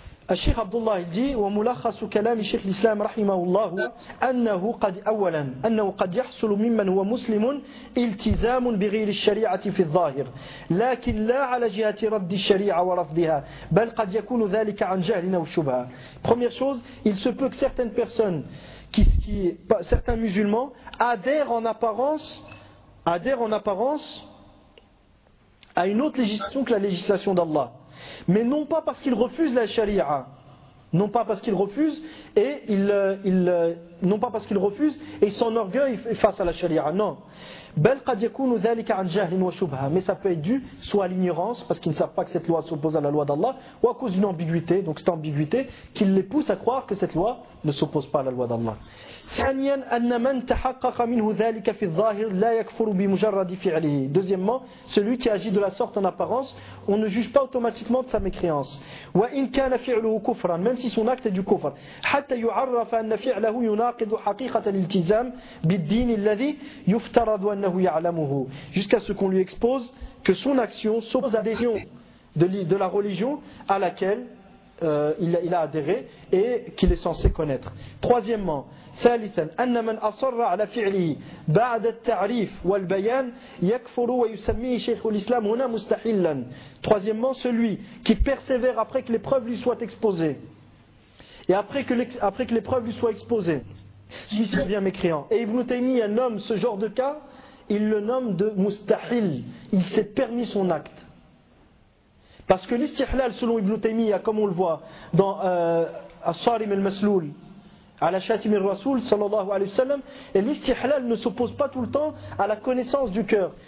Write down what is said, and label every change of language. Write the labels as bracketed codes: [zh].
[ar] الشيخ عبد الله الدي وملخص كلام شيخ الإسلام رحمه الله أنه قد أولا أنه قد يحصل ممن هو مسلم التزام بغير الشريعة في الظاهر لكن لا على جهة رد الشريعة ورفضها بل قد يكون ذلك عن جهل أو شبهة. [fr] Première chose, il se peut que certaines personnes, certains musulmans adhèrent en apparence à une autre législation que la législation d'Allah. Mais non pas parce qu'ils refusent la charia, non pas parce qu'ils refusent et ils s'enorgueillent face à la charia, non. [ar] بَلْ قَدْ يَكُونُ ذَلِكَ عَنْ جَهْلٍ وَشُبْهَةٍ. [fr] Mais ça peut être dû soit à l'ignorance, parce qu'ils ne savent pas que cette loi s'oppose à la loi d'Allah, ou à cause d'une ambiguïté, donc cette ambiguïté qui les pousse à croire que cette loi ne s'oppose pas à la loi d'Allah. [ar] ثانياً أن من تحقق منه ذلك في الظاهر لا يكفر بمجرد فعله. [fr] Deuxièmement, celui qui agit de la sorte en apparence, on ne juge pas automatiquement de sa mécréance. [ar] وإن كان فعله كفرا, [fr] même si son acte est du kufr, [ar] حتى يعرف أن فعله يناقض حقيقة الالتزام بالدين الذي يفترض أنه يعلمه. [fr] Jusqu'à ce qu'on lui expose que son action s'oppose à l'adhésion de la religion à laquelle il a adhéré et qu'il est censé connaître. Troisièmement, [ar] ثالثا أن من أصر على فعله بعد التعريف والبيان يكفر ويسميه شيخ الإسلام هنا مستحلا. [fr] Troisièmement, celui qui persévère après que les preuves lui soient exposées et après que les preuves lui soient exposées, celui qui devient mécréant. Et Ibn Taymiyyah nomme ce genre de cas, il le nomme de mustahil. Il s'est permis son acte. Parce que l'istihlal selon Ibn Taymiyyah, comme on le voit dans As-Sarim al-Masloul على شاتم الرسول صلى الله عليه وسلم, الاستحلال ne s'oppose pas tout le temps à la connaissance du cœur.